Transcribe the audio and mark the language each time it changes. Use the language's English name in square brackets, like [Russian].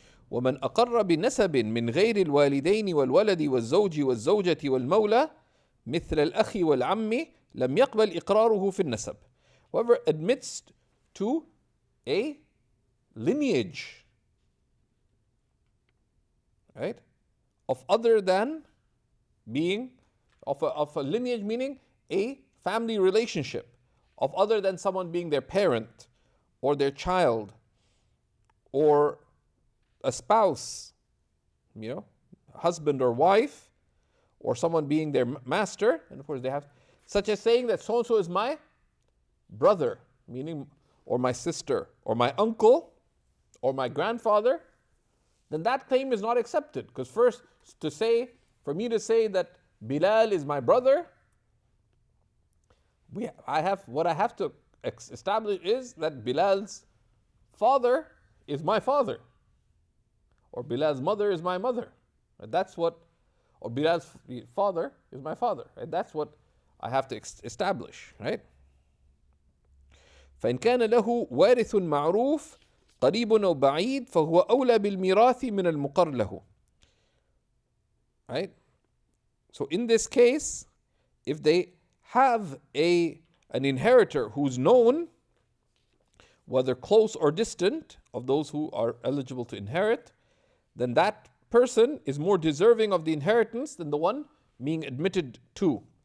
[Arabic] ومن أقر بنسب من غير الوالدين والولد والزوج والزوجة والمولى مثل الأخ والعم لم يقبل إقراره في النسب. [English] Whoever admits to a lineage, right, of other than being of a lineage, meaning a family relationship of other than someone being their parent or their child or a spouse, husband or wife, or someone being their master, and of course they have, such as saying that so and so is my brother, meaning, or my sister, or my uncle, or my grandfather, then that claim is not accepted. Because first, for me to say that Bilal is my brother, what I have to establish is that Bilal's father is my father, or Bilal's mother is my mother. Or Bilal's father is my father. Right? That's what I have to establish. Right? [Arabic] فإن كان له وارث معروف قريب أو بعيد فهو أولى بالميراث من المقر له. [English] Right? So in this case, if they have an inheritor who's known, whether close or distant, of those who are eligible to inherit, then that person is more deserving of the inheritance than the one being admitted to.